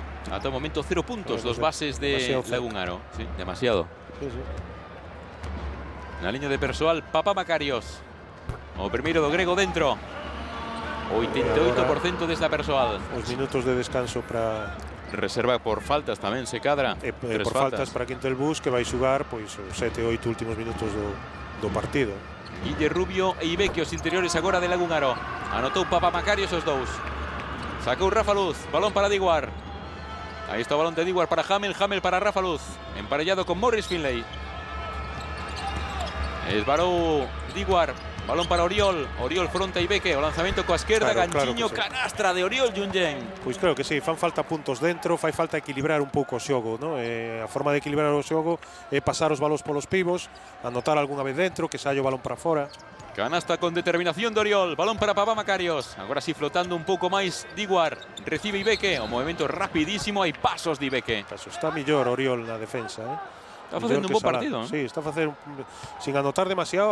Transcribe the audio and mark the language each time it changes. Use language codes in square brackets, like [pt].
[es] Hasta el momento 0 puntos, dos bases de Lagunaro. [gl] Sí, demasiado. Sí, sí. Na liña de persoal, Papa Macarios. O primeiro do grego dentro. 88% desta persoal. Os minutos de descanso para... Reserva por faltas tamén se cadra. Por faltas para Quintel Bus, que vai xugar pois, os 7 ou 8 últimos minutos do partido. Guille Rubio e Ibeque, os interiores agora de Lagunaro. Anotou Papa Macarios os dous. Sacou Rafa Luz, balón para Diguar. Aí está o balón de Diguar para Hamel, Hamel para Rafa Luz. Emparellado con Morris Finlay. Esvarou Diguar. Balón para Oriol, Oriol fronte a Ibeque, o lanzamento coa esquerda, ganchiño, claro sí. Canastra de Oriol Junyen. Pois claro que sí, fan falta puntos dentro, fai falta equilibrar un pouco o xogo, ¿no? A forma de equilibrar o xogo é pasar os balóns polos pivos, anotar algunha vez dentro, que saia o balón para fora. Canasta con determinación de Oriol, balón para Papa Macarios. Agora sí flotando un pouco máis Diguar, recibe Ibeque, o movimento rapidísimo, hai pasos de Ibeque. Está mellor Oriol na defensa, Está facendo un bo partido, Sí, está a facer sin anotar demasiado.